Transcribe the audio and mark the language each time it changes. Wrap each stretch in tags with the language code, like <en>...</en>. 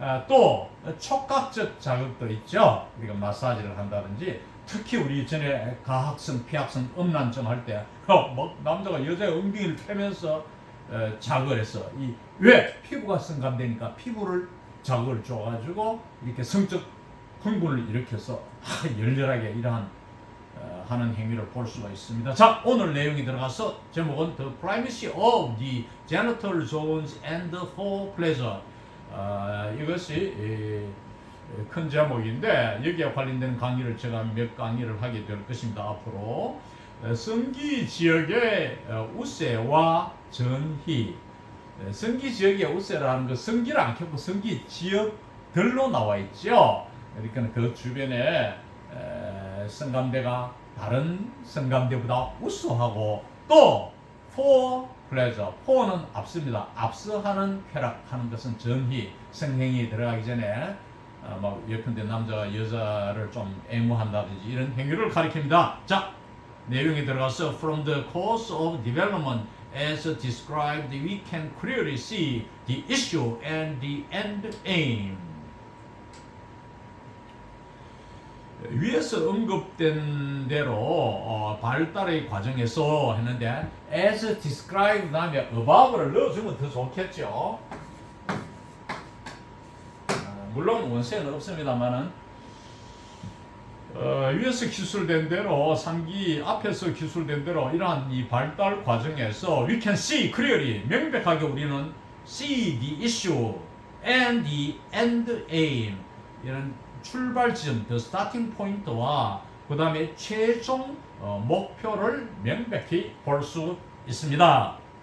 <ko>또 촉각적 자극도 있죠. 우리가 마사지를 한다든지, 특히 우리 전에 가학성, 피학성, 음란증 할 때 남자가 여자의 엉덩이를 패면서 자극을 했어. 왜? 피부가 성감되니까 피부를 자극을 줘가지고 이렇게 성적 흥분을 일으켜서 열렬하게 이러한 하는 행위를 볼 수가 있습니다. 자, 오늘 내용이 들어가서 제목은</ko> <en>The Primacy of the Genital Zones and for Pleasure.</en> <ko>이것이 큰 제목인데 여기에 관련된 강의를 제가 몇 강의를 하게 될 것입니다. 앞으로 성기 지역의 우세와 전희. 성기 지역의 우세라는 것, 성기를 안 켜고 성기 지역들로 나와 있죠. 그러니까 그 주변에 성감대가 다른 성감대보다 우수하고, 또</ko> <en>for pleasure,</en> <ko>for는 앞섭니다. 앞서하는 쾌락하는 것은 전희, 성행위에 들어가기 전에 예컨대 남자가 여자를 좀 애무한다든지 이런 행위를 가리킵니다. 자, 내용이 들어가서</ko> <en>From the course of development as described, we can clearly see the issue and the end aim.</en> <ko>위에서 언급된 대로 발달의 과정에서 했는데</ko> <en>as described</en> <ko>다음에 above를 넣어주면 더 좋겠죠. 물론 원세는 없습니다만은 위에서 기술된 대로, 상기 앞에서 기술된 대로 이러한 이 발달 과정에서</ko> <en>we can see clearly,</en> <ko>명백하게 우리는</ko> <en>see the issue and the end aim,</en> <ko>이런 출발 지점,</ko> <en>the starting point</en> <ko>와 그 다음에 최종 목표를 명백히 볼 수 있습니다.</ko>